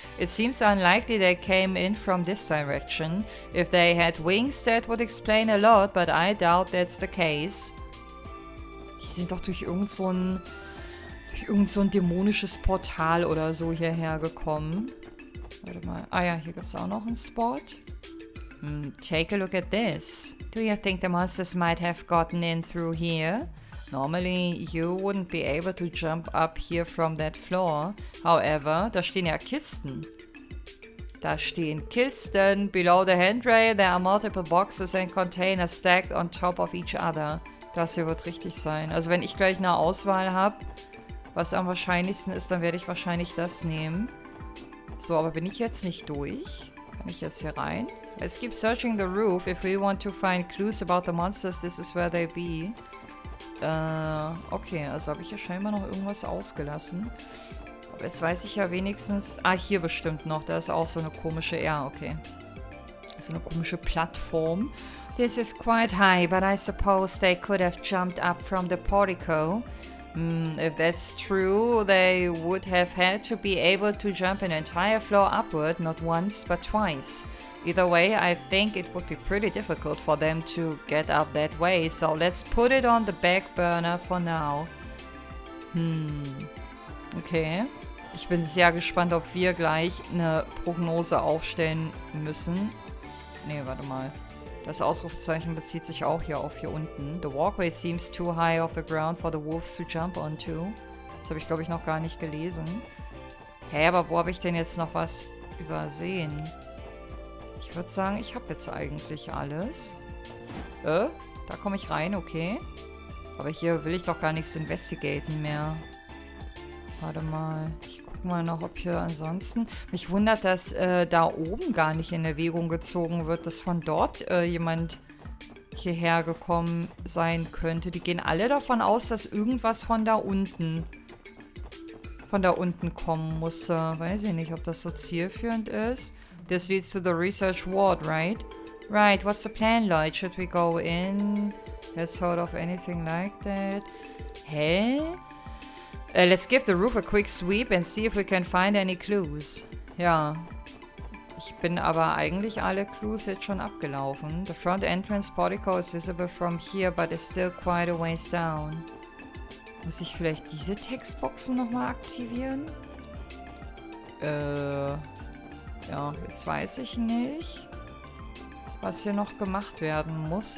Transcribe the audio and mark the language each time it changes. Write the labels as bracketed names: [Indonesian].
[English] It seems unlikely they came in from this direction. If they had wings, that would explain a lot, but I doubt that's the case. [German] Die sind doch durch irgend so ein dämonisches Portal oder so hierher gekommen. Warte mal. Ah ja, hier gibt es auch noch einen Spot. [English] Take a look at this. Do you think the monsters might have gotten in through here? Normally, you wouldn't be able to jump up here from that floor. [German] However, da stehen ja Kisten. Da stehen Kisten. [English] Below the handrail, there are multiple boxes and containers stacked on top of each other. [German] Das hier wird richtig sein. Also wenn ich gleich eine Auswahl habe, was am wahrscheinlichsten ist, dann werde ich wahrscheinlich das nehmen. So, aber bin ich jetzt nicht durch? Kann ich jetzt hier rein? [English] Let's keep searching the roof. If we want to find clues about the monsters, this is where they be. [German] Okay, also habe ich ja scheinbar noch irgendwas ausgelassen. Aber jetzt weiß ich ja wenigstens... Ah, hier bestimmt noch. Da ist auch so eine komische... Ja, okay. So eine komische Plattform. [English] This is quite high, but I suppose they could have jumped up from the portico. If that's true, they would have had to be able to jump an entire floor upward, not once, but twice. Either way, I think it would be pretty difficult for them to get up that way, so let's put it on the back burner for now. Okay. [German] Ich bin sehr gespannt, ob wir gleich eine Prognose aufstellen müssen. Nee, warte mal. Das Ausrufezeichen bezieht sich auch hier auf hier unten. [English] The walkway seems too high off the ground for the wolves to jump onto. [German] Das habe ich, glaube ich, noch gar nicht gelesen. Hä, aber wo habe ich denn jetzt noch was übersehen? Ich würde sagen, ich habe jetzt eigentlich alles. Da komme ich rein, okay. Aber hier will ich doch gar nichts investigaten mehr. Warte mal. Ich gucke mal noch, ob hier ansonsten... Mich wundert, dass da oben gar nicht in Erwägung gezogen wird, dass von dort jemand hierher gekommen sein könnte. Die gehen alle davon aus, dass irgendwas von da unten kommen muss. Weiß ich nicht, ob das so zielführend ist. [English] This leads to the research ward, right? Right, what's the plan, Lloyd? Should we go in? Let's sort of anything like that. Hä? Let's give the roof a quick sweep and see if we can find any clues. [German] Ja. Ich bin aber eigentlich alle Clues jetzt schon abgelaufen. [English] The front entrance portico is visible from here, but is still quite a ways down. [German] Muss ich vielleicht diese Textboxen nochmal aktivieren? Ja, jetzt weiß ich nicht, was hier noch gemacht werden muss.